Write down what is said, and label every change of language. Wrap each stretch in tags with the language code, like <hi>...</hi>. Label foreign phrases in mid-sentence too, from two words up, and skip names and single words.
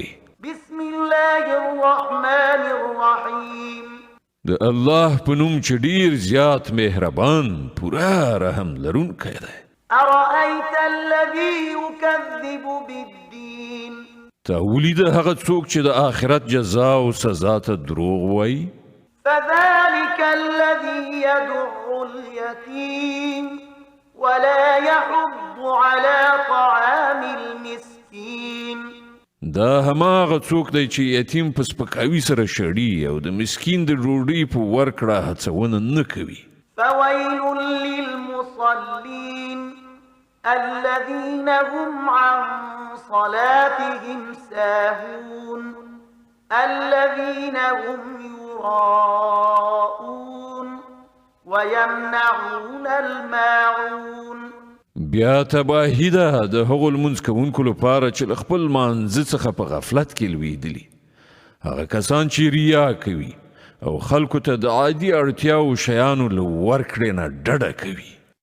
<ar>بسم الله الرحمن الرحیم.</ar> <ps>د الله په نوم چې ډیر زیات مهربان پوره رحم لرونکی دی.</ps> <ar>ارأیت الذی یکذب بالدین.</ar> <ps>تا ولید هغه څوک چې د آخرت جزا او سزا ته دروغ وایي.</ps> <ar>فذلك الذي يدع اليتيم ولا يحض على طعام المسكين.</ar> <ps>دا هماغه څوک دی چې یتیم په سپکاوي سره شړي او د مسکین د ډوډۍ په ورکړه هڅونه نه کوي.</ps> <ar>فويل للمصلين الذين هم عن صلاتهم ساهون الذين هم يراءون ويمنعون الماعون.</ar> <ps>بیا تباهی ده د هغو لمونځ کوونکو لپاره چې له خپل مانځه څخه په غفلت کې لویدلي. هغه کسان چې ریا کوي او خلکو ته د عادي اړتیاو شیانو له ورکړې نه ډډه کوي.</ps>